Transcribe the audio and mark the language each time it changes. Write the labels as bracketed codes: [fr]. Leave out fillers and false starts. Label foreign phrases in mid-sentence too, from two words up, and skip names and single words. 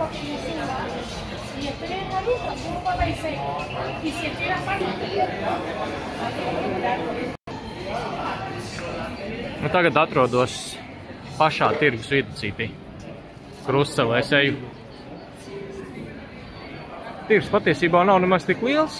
[es] Si estoy en la ruta, ¿cómo va a irse? Y si estoy en la parte. [lv] Tagad atrodos pašā tirgus viducītī. Krustcelē es eju. Tirgus patiesībā nav nemaz tik liels.